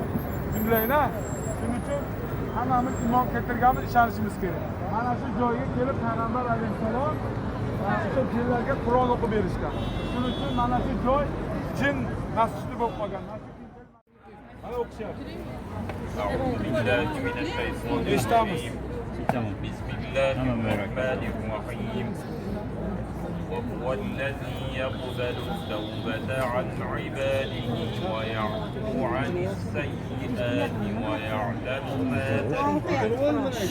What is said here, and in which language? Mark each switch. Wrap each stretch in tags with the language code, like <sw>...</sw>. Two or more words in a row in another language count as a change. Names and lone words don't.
<uz>Tushundinglar? Shuning uchun hammamiz iymon keltirganmiz, ishonishimiz kerak. Mana shu joyga kelib Payg'ambar alayhisalom o'sha jinlarga Qur'on o'qib berishgan. Shuning uchun mana shu joy jin masjidi bo'lib qolgan. Mana o'qishyapti.</uz> <ar>أعوذ بالله من الشيطان الرجيم بسم الله الرحمن الرحيم وهو الذي يقبل التوبة عن عباده ويعفو عن السيئات ويعلم ما تفعلون</ar>